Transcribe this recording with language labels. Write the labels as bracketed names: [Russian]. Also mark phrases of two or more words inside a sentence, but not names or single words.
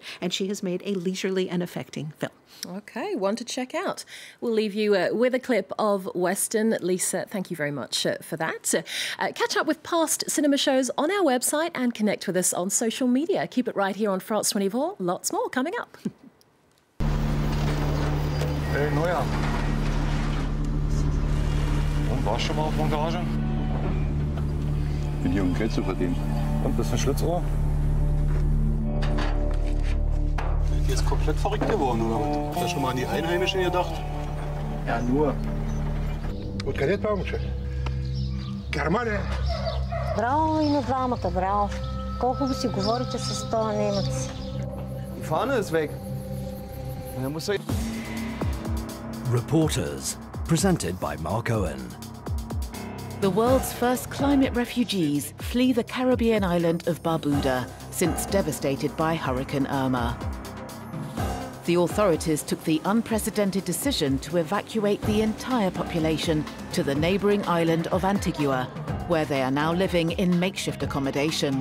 [English] And she has made a leisurely and affecting film. Okay, one to check out. We'll leave you with a clip of Western. Lisa, thank you very much for that. Catch up with past cinema shows on our website and connect with us on social media. Keep it right here on France 24. Lots more coming up. [German] Hey, Neuer. Und warst schon mal auf der Garage? Bin hier, um Geld zu verdienen. Und, bist du ein Schlitzohr? Die ist komplett verrückt geworden, oder was? Hast du schon mal an die Einheimischen gedacht? Ja, nur. [Bulgarian] Откъде това момче? Германия. Браво и на двамата, браво. Колко ви си говорите с този немец? [German] Die Fahne ist weg. Da muss er... [English] Reporters, presented by Mark Owen. The world's first climate refugees flee the Caribbean island of Barbuda, since devastated by Hurricane Irma. The authorities took the unprecedented decision to evacuate the entire population to the neighbouring island of Antigua, where they are now living in makeshift accommodation.